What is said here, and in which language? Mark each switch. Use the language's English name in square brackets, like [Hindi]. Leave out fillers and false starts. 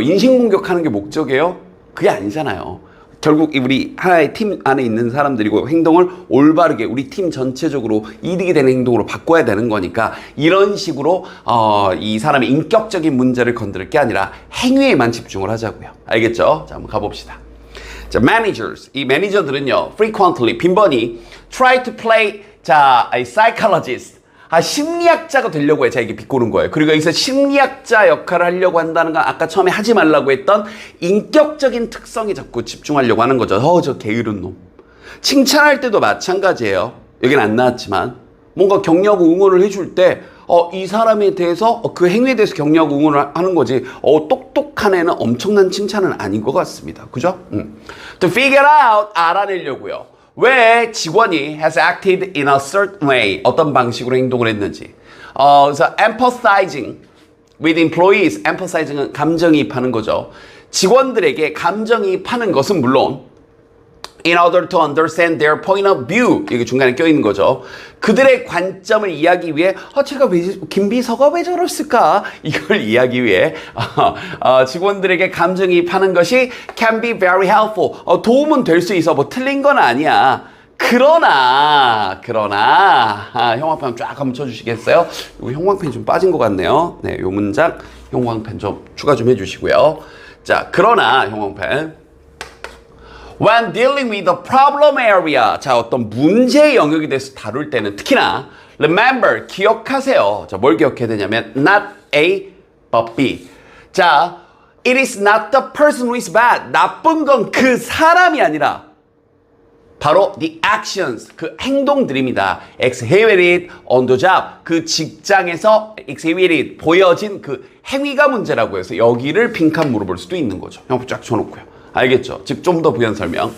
[Korean] 인신공격하는 게 목적이에요? 그게 아니잖아요. 결국 우리 하나의 팀 안에 있는 사람들이고 행동을 올바르게 우리 팀 전체적으로 이득이 되는 행동으로 바꿔야 되는 거니까 이런 식으로 이 사람의 인격적인 문제를 건드릴 게 아니라 행위에만 집중을 하자고요. 알겠죠? 자, 한번 가봅시다. 자, managers. 이 매니저들은요, [English] frequently, [Korean] 빈번히 [English] try to play, a psychologist. [Korean] 심리학자가 되려고 해. 자, 이게 비꼬는 거예요. 그리고 여기서 심리학자 역할을 하려고 한다는 건 아까 처음에 하지 말라고 했던 인격적인 특성에 자꾸 집중하려고 하는 거죠. 저 게으른 놈. 칭찬할 때도 마찬가지예요. 여기는 안 나왔지만. 뭔가 격려하고 응원을 해줄 때, 이 사람에 대해서, 그 행위에 대해서 격려하고 응원을 하는 거지, 똑똑한 애는 엄청난 칭찬은 아닌 것 같습니다. 그죠? [English] To figure out, [Korean] 알아내려고요. 왜 직원이 [English] has acted in a certain way, [Korean] 어떤 방식으로 행동을 했는지. [English] 그래서 empathizing with employees, empathizing은 [Korean] 감정이입하는 거죠. 직원들에게 감정이입하는 것은 물론 [English] in order to understand their point of view. [Korean] 이게 중간에 껴있는 거죠. 그들의 관점을 이해하기 위해 제가 김 비서가 왜 저랬을까? 이걸 이해하기 위해 직원들에게 감정이입하는 것이 [English] can be very helpful. [Korean] 도움은 될 수 있어. 뭐 틀린 건 아니야. 그러나 형광펜 쫙 한번 쳐주시겠어요? 이 형광펜이 좀 빠진 것 같네요. 네, 요 문장 형광펜 좀 추가 좀 해주시고요. 자, 그러나 형광펜 [English] When dealing with the problem area, [Korean] 자, 어떤 문제의 영역에 대해서 다룰 때는 특히나 [English] remember, [Korean] 기억하세요. 자, 뭘 기억해야 되냐면 [English] not A, but B. 자, it is not the person who is bad. [Korean] 나쁜 건 그 사람이 아니라 바로 [English] the actions, [Korean] 그 행동들입니다. [English] exhibited on the job, [Korean] 그 직장에서 exhibited, 보여진 그 행위가 문제라고 해서 여기를 빈칸 물어볼 수도 있는 거죠. 형 쫙 쳐놓고요. 알겠죠? 즉, 좀 더 부연 설명.